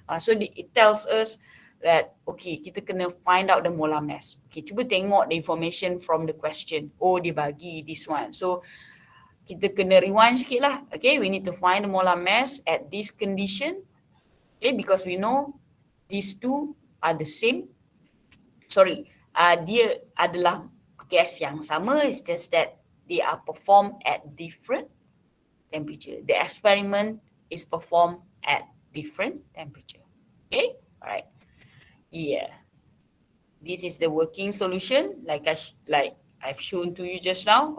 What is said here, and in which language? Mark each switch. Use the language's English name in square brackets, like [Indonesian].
[English] So it tells us that, okay, [Malay] kita kena [English] find out the molar mass. Okay, [Malay] cuba tengok [English] the information from the question. Oh, [Malay] dia bagi [English] this one. So [Malay] kita kena [English] rewind [Malay] sikit lah. [English] Okay, we need to find the molar mass at this condition. Okay, because we know these two are the same. [Malay] Sorry, dia adalah gas yang sama. [English] It's just that they are performed at different temperature. The experiment is performed at different temperature. Okay, all right. Yeah, this is the working solution like I've shown to you just now.